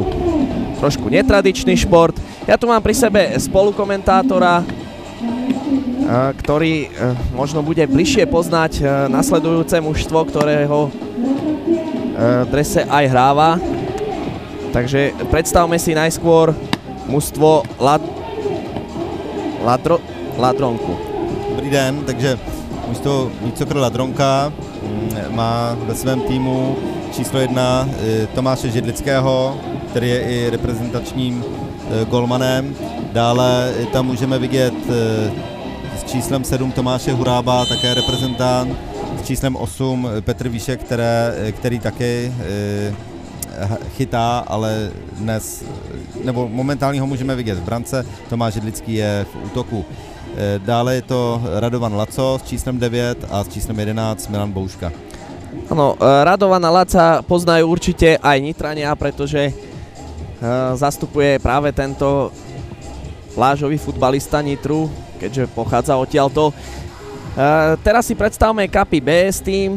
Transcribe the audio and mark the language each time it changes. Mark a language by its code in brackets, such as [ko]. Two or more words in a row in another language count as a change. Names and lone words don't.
[sk] Trošku netradičný šport. Ja tu mám pri sebe spolukomentátora, ktorý možno bude bližšie poznať nasledujúce mužstvo, ktorého drese aj hráva. Takže predstavme si najskôr mužstvo Ladronku. [cs] Dobrý den, takže mužstvo Vícokr Ladronka má ve svém týmu číslo 1 Tomáše Židlického, který je i reprezentačním golmanem. Dále tam můžeme vidět s číslem 7 Tomáše Hurába, také reprezentant, s číslem 8 Petr Víšek, který taky chytá, ale dnes, nebo momentálně ho můžeme vidět v brance, Tomáš Židlický je v útoku. Dále je to Radovan Laco s číslem 9 a s číslem 11 Milan Bouška. [sk] Áno, Radovana Laca poznajú určite aj Nitrania, pretože zastupuje práve tento plážový futbalista Nitru, keďže pochádza odtiaľto. Teraz si predstavme Kapi BS tým.